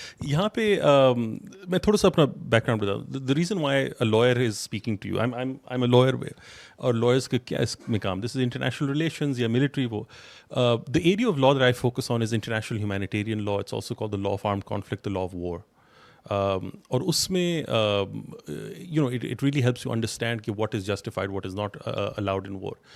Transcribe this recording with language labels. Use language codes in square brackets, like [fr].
[ur] یہاں پہ میں تھوڑا سا اپنا بیک گراؤنڈ بتاؤں. [en] The reason why a lawyer is speaking to you, I'm a lawyer, اور lawyers [ur] کا کیا اس میں کام, [en] this is international relations یا military وہ. The area of law that I focus on is international humanitarian law. It's also called the law of armed conflict, the law of war. [ur] اور اس میں [en] You know it really helps you understand کہ what is justified, what is not allowed in war.